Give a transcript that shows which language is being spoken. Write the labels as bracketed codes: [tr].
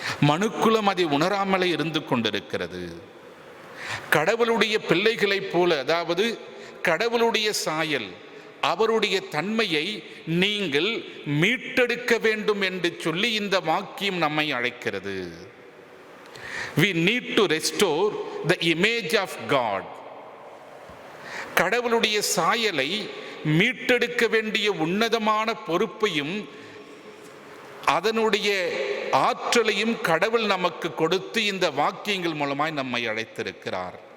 [ta] மனுக்குலம் அதை உணராமலே இருந்து கொண்டிருக்கிறது. கடவுளுடைய பிள்ளைகளைப் போல, அதாவது கடவுளுடைய சாயல், அவருடைய தன்மையை நீங்கள் மீட்டெடுக்க வேண்டும் என்று சொல்லி இந்த வாக்கியம் நம்மை அழைக்கிறது. [en] We need to restore the image of God. [ta] கடவுளுடைய சாயலை மீட்டெடுக்க வேண்டிய உன்னதமான பொறுப்பையும் அதனுடைய ஆற்றலையும் கடவுள் நமக்கு கொடுத்து இந்த வாக்கியங்கள் மூலமாய் நம்மை அழைத்திருக்கிறார்.